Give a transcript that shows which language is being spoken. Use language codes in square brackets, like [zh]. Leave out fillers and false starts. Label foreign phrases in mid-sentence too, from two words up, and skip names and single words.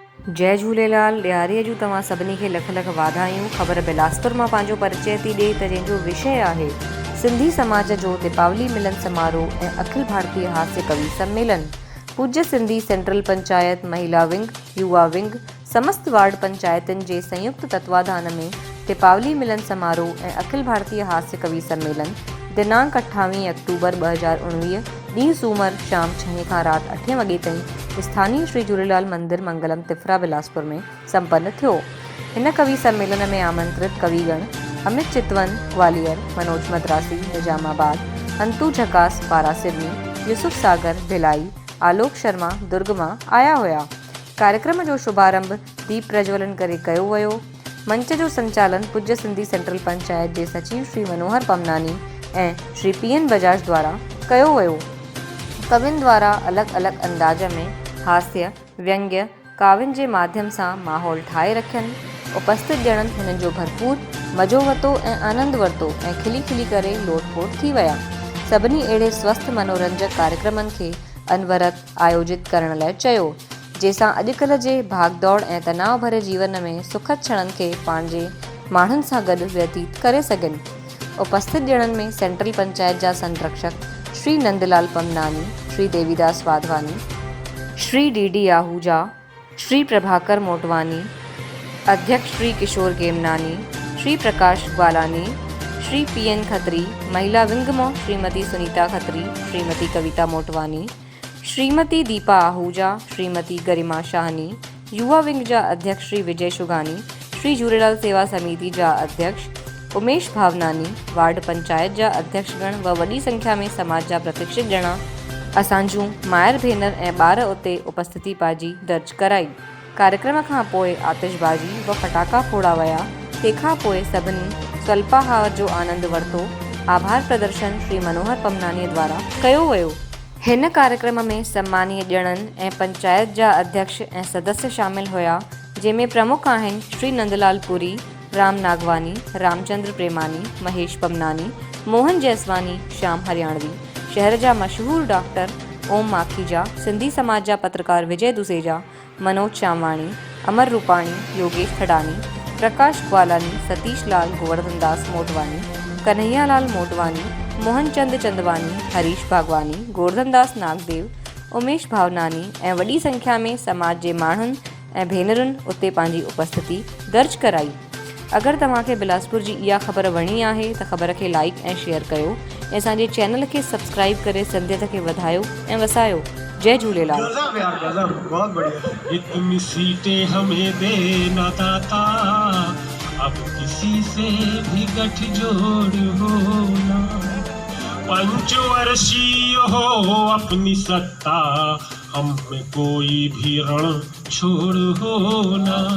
[sd] जय झूलेलाल। ॾियारीअ जूं तव्हां सभिनी खे लख लख वाधायूं। ख़बर बिलासपुर मां पंहिंजो परिचय थी ॾिए त जंहिंजो विषय आहे सिंधी समाज जो दीपावली मिलन समारोह ऐं अखिल भारतीय हास्य कवि सम्मेलन। पूज्य सिंधी सेंट्रल पंचायत, महिला विंग, युवा विंग, समस्त वार्ड पंचायतुनि जे संयुक्त तत्वाधान में दीपावली मिलन समारोह ऐं अखिल भारतीय हास्य कवि सम्मेलन दिनांक 28 अक्टूबर 2019 ॾींहुं सूमर शाम 6 खां राति 8 वॻे ताईं स्थानीय श्री झूलेलाल मंदिर मंगलम तिफरा बिलासपुर में संपन्न थियो। हिन कवि सम्मेलन में आमंत्रित कविगण अमित चितवन ग्वालियर, मनोज मद्रासी निजामाबाद, अंतु झकास पारासिरनी, यूसुफ सागर भिलाई, आलोक शर्मा दुर्ग मां आया हुआ। कार्यक्रम जो शुभारंभ दीप प्रज्वलन करे कयो वियो। मंच जो संचालन पूज्य सिंधी सेंट्रल पंचायत जे सचिव श्री मनोहर पमनानी ऐं श्री पीएन बजाज द्वारा कयो वियो। कवियुनि द्वारा अलॻि अलॻि अंदाज में हास्य, व्यंग्य, काव्यनि जे माध्यम सां माहौल ठाहे रखियनि। उपस्थित ॼणनि हिननि जो भरपूर मज़ो वरितो ऐं आनंद वरितो ऐं खिली खिली करे लोटपोट थी विया। सभिनी अहिड़े स्वस्थ मनोरंजक कार्यक्रमनि खे अनवरत आयोजित करण लाइ चयो, जंहिंसां अॼुकल्ह जे भागदौड़ ऐं तनाव भरे जीवन में सुखद क्षणनि खे पंहिंजे माण्हुनि सां गॾु व्यतीत करे सघनि। उपस्थित ॼणनि में सेंट्रल पंचायत जा संरक्षक श्री नंदलाल पमनानी, श्री देवीदास वाधवानी, श्री डी आहूजा, श्री प्रभाकर मोटवानी, अध्यक्ष श्री किशोर गेमनानी, श्री प्रकाश ग्वालानी, श्री पीएन खत्री, महिला विंग में श्रीमती सुनीता खत्री, श्रीमती कविता मोटवानी, श्रीमती दीपा आहूजा, श्रीमती गरिमा शाहनी, युवा विंग जा अध्यक्ष श्री विजय शुगानी, श्री झूलेलाल सेवा समिति जा अध्यक्ष उमेश भावनानी, वार्ड पंचायत जा अध्यक्षगण व वॾी संख्या में समाज जा प्रतिष्ठित ॼणा असांजूं मायर भेनर ऐं ॿार उते उपस्थिति पाजी दर्ज कराई। कार्यक्रम खां पोइ आतिशबाजी व फटाका फोड़ा विया। तंहिंखां पोइ सभिनी स्वल्पाहार जो आनंद वरितो। आभार प्रदर्शन श्री मनोहर पमनानी द्वारा कयो वियो। हिन कार्यक्रम में सम्मानीय ॼणनि ऐं पंचायत जा अध्यक्ष ऐं सदस्य शामिल हुआ, जंहिंमें प्रमुख आहिनि श्री नंदलाल पुरी, राम नागवानी, रामचंद्र प्रेमानी, महेश पमनानी, मोहन जैसवानी, श्याम हरियाणवी, शहर जा मशहूर डॉक्टर ओम माखीजा, सिंधी समाज जा पत्रकार विजय दुसेजा, मनोज शामवाणी, अमर रूपाणी, योगेश थडानी, प्रकाश ग्वालानी, सतीश लाल, गोवर्धन दास मोटवानी, कन्हैया लाल मोटवानी, मोहन चंद चंदवानी, हरीश भागवानी, गोवर्धन दास नागदेव, उमेश भावनानी ऐं वॾी संख्या में समाज जे माण्हुनि ऐं भेनरुनि उते पंहिंजी उपस्थिति दर्ज कराई। अगरि तव्हांखे बिलासपुर जी इहा ख़बर वणी आहे त ख़बर खे लाइक ऐं शेयर कयो ऐं असांजे चैनल खे सब्सक्राइब करे सिंधियत खे वधायो ऐं वसायो। जय झूलेलाल। [hi] बहुत बढ़िया। इतनी सीटें हमें देना दाता, अब किसी से भी गठजोड़ होना, पंचवर्षीय हो अपनी सत्ता, हम में कोई भी रण छोड़ होना।